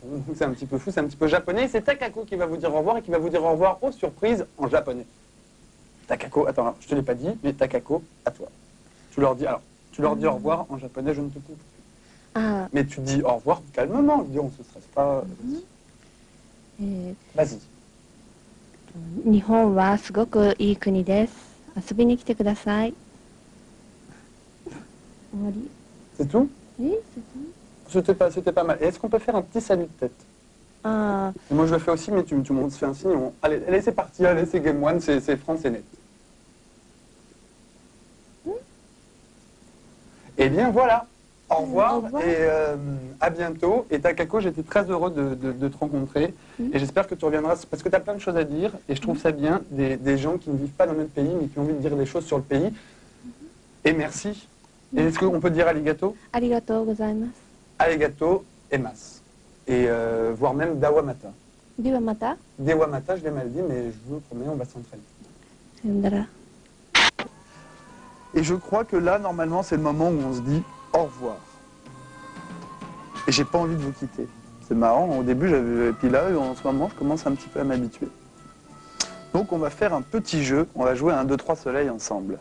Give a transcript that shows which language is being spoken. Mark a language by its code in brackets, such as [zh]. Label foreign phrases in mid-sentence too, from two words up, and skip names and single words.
[fr] Donc c'est un petit peu fou, c'est un petit peu japonais. C'est Takako qui va vous dire au revoir et qui va vous dire au revoir aux surprises en japonais. Takako, attends, je te l'ai pas dit, mais Takako, à toi. Tu leur dis au revoir en japonais, je ne te coupe. Ah, Mais tu dis au revoir calmement, je dis, on se stresse pas. え Vas-y. [ja] 日本はすごくいい国です。遊びに来てください。終わり [fr] C'est tout? え、c'est tout? C'était pas mal. Et est-ce qu'on peut faire un petit salut de tête? あ Et moi je le fais aussi, mais tu me fais un signe. Allez, c'est parti, allez, c'est Game One, c'est France et Net. Eh bien voilà, au revoir, Au revoir. et à bientôt. Et Takako, j'étais très heureux de te rencontrer. Et j'espère que tu reviendras, parce que tu as plein de choses à dire. Et je trouve ça bien, des gens qui ne vivent pas dans notre pays, mais qui ont envie de dire des choses sur le pays. Et merci. Et est-ce qu'on peut dire arigato? [ja] ありがとうございます。 [fr] Arigato et mas. Et voire même dawamata. [ja] ではまた。 [fr] Dewamata, je l'ai mal dit, mais je vous promets, on va s'entraîner. [ja] さよなら。 [fr] Et je crois que là, normalement, c'est le moment où on se dit au revoir. Et j'ai pas envie de vous quitter. C'est marrant, au début, et puis là, en ce moment, je commence un petit peu à m'habituer. Donc, on va faire un petit jeu. On va jouer à 1, 2, 3 soleil ensemble.